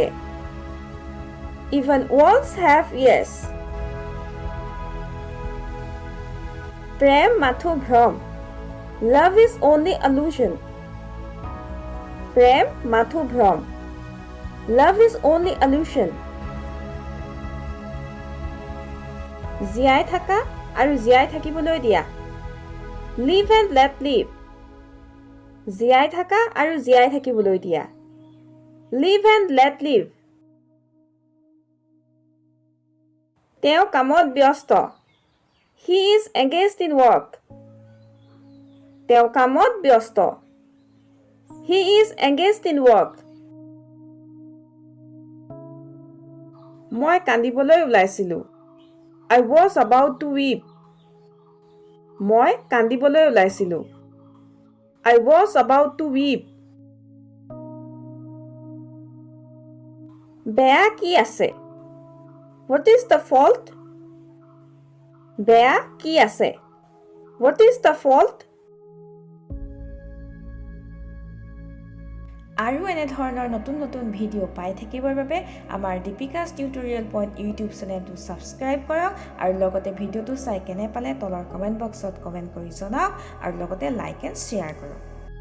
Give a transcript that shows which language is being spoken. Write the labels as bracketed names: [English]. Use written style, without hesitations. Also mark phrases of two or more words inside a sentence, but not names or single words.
[English] Even walls have ears. [Assamese] প্ৰেম মাথো ভ্ৰম। [English] Love is only illusion. [Assamese] প্ৰেম মাথো ভ্ৰম। [English] Love is only illusion. [Assamese] জীয়াই থাকা আৰু জীয়াই থাকিবলৈ দিয়া। [English] Live and let live. [Assamese] জীয়াই থাকা আৰু জীয়াই থাকিবলৈ দিয়া। [English] Live and let live. [Assamese] তেওঁ কামত ব্যস্ত। [English] He is engaged in work. [Assamese] তেওঁ কামত ব্যস্ত। [English] He is engaged in work. [Assamese] মই কান্দিবলৈ ওলাইছিলোঁ। [English] I was about to weep. [Assamese] মই কান্দিবলৈ ওলাইছিলোঁ। [English] I was about to weep. [Assamese] বেয়া কি আছে? [English] What is the fault? [Assamese] বেয়া কি আছে? [English] What is the fault? [Assamese] আৰু এনে ধৰণৰ নতুন নতুন ভিডিঅ' পাই থাকিবৰ বাবে আমাৰ দীপিকাছ টিউটৰিয়েল পইণ্ট [English] YouTube channelটো [Assamese] ছাবস্ক্ৰাইব কৰক আৰু লগতে ভিডিঅ'টো চাই কেনে পালে তলৰ [English] comment boxত [Assamese] কমেণ্ট কৰি জনাওক আৰু লগতে [English] like and share [Assamese] কৰক।